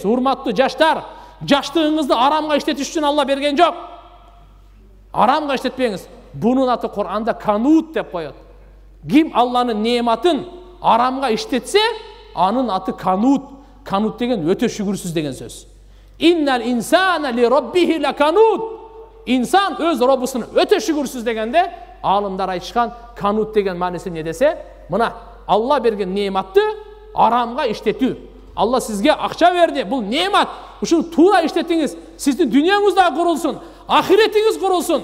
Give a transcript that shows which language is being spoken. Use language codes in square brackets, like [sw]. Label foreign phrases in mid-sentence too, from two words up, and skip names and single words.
[ky] Урматтуу жаштар, жаштыгыңызды арамга иштетиш үчүн Алла берген жок. Арамга иштетпеңиз. Бунун аты Кур'анда канут деп коет. Ким Алланын неематын арамга иштетсе, анын аты канут. Канут деген өтө шүгүрсүз деген сөз. [ar] إن الإنسان لربه لكنود. [ky] Инсан өз Роббусуна өтө шүгүрсүз дегенде, алымдар айтышкан канут деген мааниси не десе, мына Алла берген неематты арамга иштетүү. Алла сизге акча берди, бул неемат. Ушуну туура иштетиңиз. Сиздин дүйнөңүз да курулсун, ахиретиңиз курулсун.